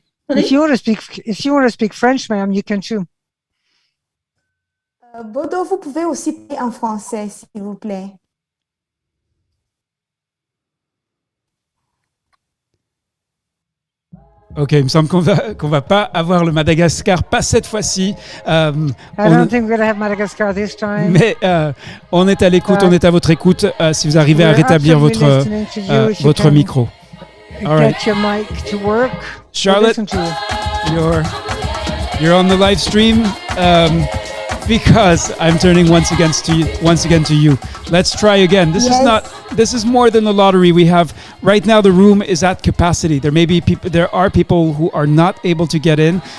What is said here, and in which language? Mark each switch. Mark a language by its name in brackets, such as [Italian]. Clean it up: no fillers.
[English] If you want to speak French, ma'am, you can too. [French] Bodo, vous pouvez aussi parler en français, s'il vous plaît. Ok, il me semble qu'on va pas avoir le Madagascar, pas cette fois-ci. [English] I don't think we're going to have Madagascar this time. [French] Mais on est à l'écoute, on est à votre écoute. Si vous arrivez à rétablir votre micro. [English] All right. Get your mic to work. Charlotte, you're on the live stream because I'm turning once again to you. Let's try again. This is more than the lottery. We have right now the room is at capacity. There are people who are not able to get in.